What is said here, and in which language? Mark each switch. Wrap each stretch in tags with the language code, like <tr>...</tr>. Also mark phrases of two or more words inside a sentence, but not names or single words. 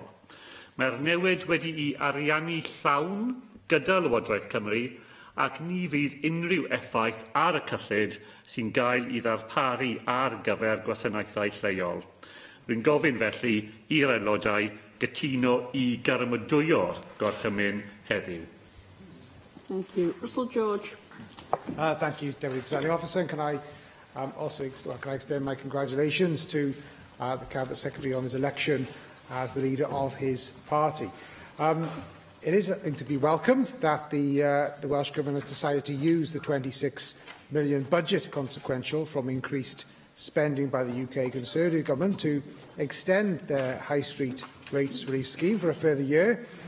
<cy>Mae'r newid wedi ei ariannu llawn gyda Lywodraeth Cymru ac ni fydd unrhyw effaith ar y cyllid sy'n gael i ddarparu ar gyfer gwasanaethau lleol. Rwy'n gofyn felly i'r aelodau gytuno i gyrmydwyo'r gorchymyn heddiw.</cy> <en>Thank you. Russell George. Thank you, Deputy Presiding Officer. And can I also extend my congratulations to the Cabinet Secretary on his election as the leader of his party. It is, I think, to be welcomed that the Welsh Government has decided to use the £26 million budget consequential from increased spending by the UK Conservative Government to extend their High Street Rates Relief Scheme for a further year.</en>